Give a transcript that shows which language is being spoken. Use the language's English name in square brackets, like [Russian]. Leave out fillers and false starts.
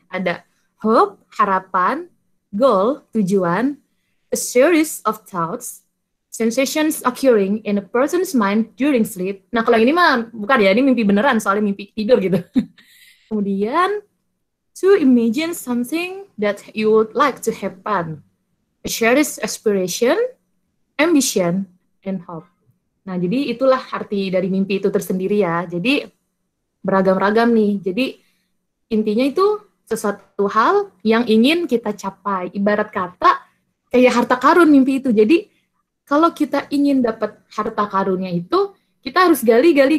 [English] Ada hope, harapan, goal, tujuan, a series of thoughts, sensations occurring in a person's mind during sleep. [Indonesian] Nah, kalau yang ini mah bukan ya, ini mimpi beneran, soalnya mimpi tidur gitu. [English] Kemudian, to imagine something that you would like to happen, a shared aspiration, ambition, and hope. [Indonesian] Nah, jadi itulah arti dari mimpi itu tersendiri ya. Jadi beragam-ragam nih. Jadi intinya itu sesuatu hal yang ingin kita capai. Ibarat kata kayak harta karun mimpi itu. Jadi kalau kita ingin dapat harta karunnya itu, kita harus gali.